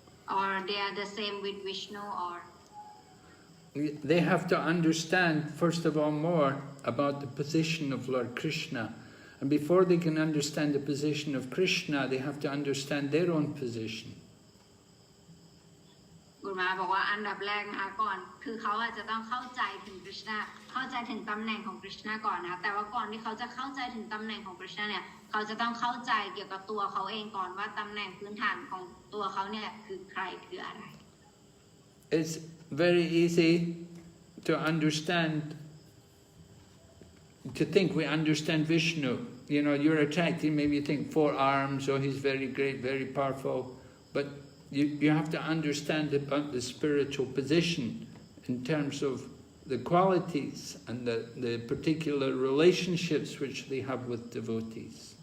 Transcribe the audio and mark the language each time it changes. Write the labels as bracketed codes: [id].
[en] Or they are the same with Vishnu or? They have to understand, first of all, more about the position of Lord Krishna. And before they can understand the position of Krishna, they have to understand their own position. [th] กุมาบอกว่าอันดับแรกนะคะก่อนคือเขาอาจจะต้องเข้าใจถึงคริชนาเข้าใจถึงตำแหน่งของคริชนาก่อนนะคะแต่ว่าก่อนที่เขาจะเข้าใจถึงตำแหน่งของคริชนาเนี่ยเขาจะต้องเข้าใจเกี่ยวกับตัวเขาเองก่อนว่าตำแหน่งพื้นฐานของตัวเขาเนี่ยคือใครคืออะไร [en] It's very easy to understand, to think we understand Vishnu. You're attracted, maybe you think 4 arms, oh, he's very great, very powerful, but you have to understand about the spiritual position in terms of the qualities and the particular relationships which they have with devotees.